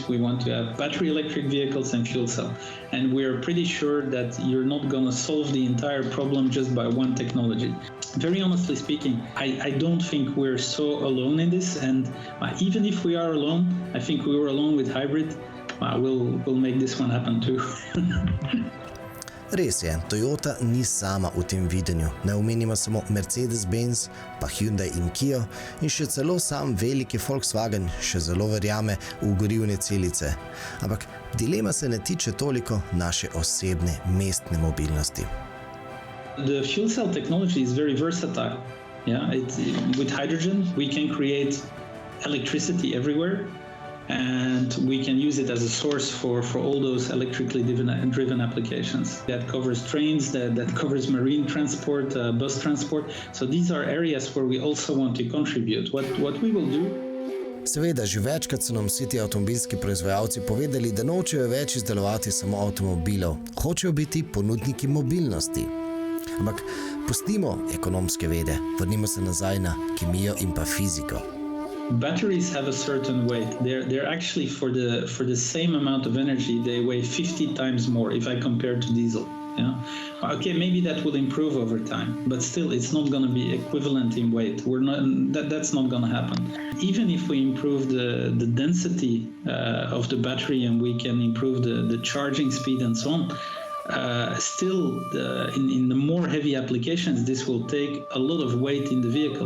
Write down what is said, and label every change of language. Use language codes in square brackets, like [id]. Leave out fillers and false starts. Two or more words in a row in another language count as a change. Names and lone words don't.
[en] We want to have battery electric vehicles and fuel cell. And we're pretty sure that you're not going to solve the entire problem just by one technology. Very honestly speaking, I don't think we're so alone in this. And even if we are alone, I think we were alone with hybrid. We'll make this one happen too. [sl] Res je, Toyota ni sama v tem videnju. Ne omenimo samo Mercedes-Benz, pa Hyundai in Kia in še celo sam veliki Volkswagen še zelo verjame v gorivne celice. Ampak dilema se ne tiče toliko naše osebne mestne mobilnosti. [en] The fuel cell technology is very versatile. Yeah, with hydrogen we can create electricity everywhere. And we can use it as a source for all those electrically driven applications. That covers trains, that covers marine transport, bus transport. So these are areas where we also want to contribute. What we will do. [sl] Seveda, že večkrat so nam vsi ti avtomobilski proizvajalci povedali, da nočejo več izdelovati samo avtomobilov, hočejo biti ponudniki mobilnosti. Ampak pustimo ekonomske vede, vrnimo se nazaj na kemijo in pa fiziko. [en] Batteries have a certain weight. They're actually for the same amount of energy, they weigh 50 times more if I compare to diesel. Yeah. Okay, maybe that will improve over time, but still it's not going to be equivalent in weight. That's not going to happen. Even if we improve the density of the battery and we can improve the charging speed and so on, still in the more heavy applications, this will take a lot of weight in the vehicle.